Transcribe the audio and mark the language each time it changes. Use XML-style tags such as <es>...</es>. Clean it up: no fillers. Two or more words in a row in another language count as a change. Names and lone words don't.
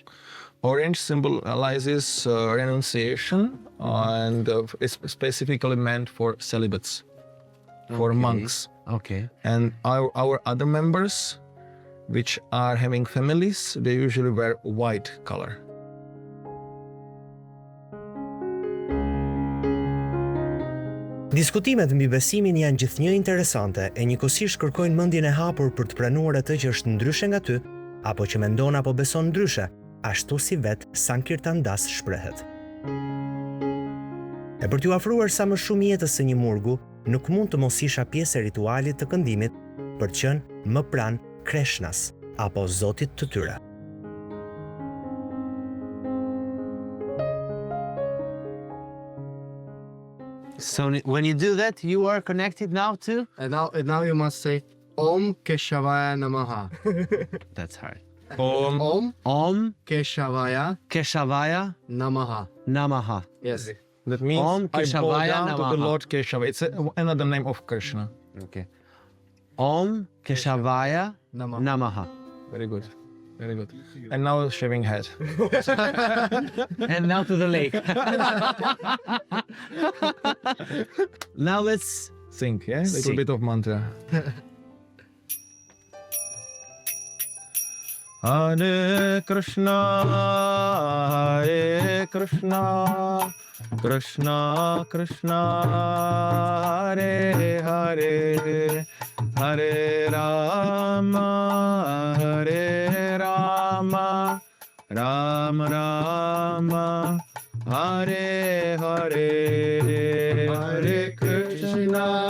<en>Orange symbolizes renunciation, and it's specifically meant for celibates, for monks. Okay. And our other members, which are having families, they usually wear white color.</en> <sq>Diskutimet mbi besimin janë gjithnjë interesante e njëkohësisht kërkojnë mendjen e hapur për të pranuar atë që është ndryshe nga ty, apo që mendon apo beson ndryshe, ashtu si vetë Sankirtan Das shprehet. E për t'ju afruar sa më shumë jetës së një murgu, nuk mund të mos isha pjesë e ritualit të këndimit për të qenë më pranë Krishnas apo Zotit të tyre.</sq> <en>So when you do that, you are connected now to? And now you must say</en> <sa>Om Keshavaya Namaha.</sa> <en>That's hard.</en> <sa>Om. Om Om Keshavaya Keshavaya Namaha. Namaha.</sa> <en>Yes. That means</en> <sa>Om</sa> <en>I bow</en> <sa>Keshavaya</sa> <en>down to</en> <sa>Namaha.</sa> <en>the Lord Keshava. It's another name of Krishna.</en> <sa>Okay. Om Keshavaya Namaha. Namaha.</sa> <en>Very good. Very good. And now shaving head. And now to the lake. Now let's Sing, yeah? Little Sing. bit of mantra.</en> <sa>Hare Krishna, Krishna Krishna, Hare Hare, Hare Rama, Hare Rama, Rama Rama, Hare Hare, Hare Krishna,</sa>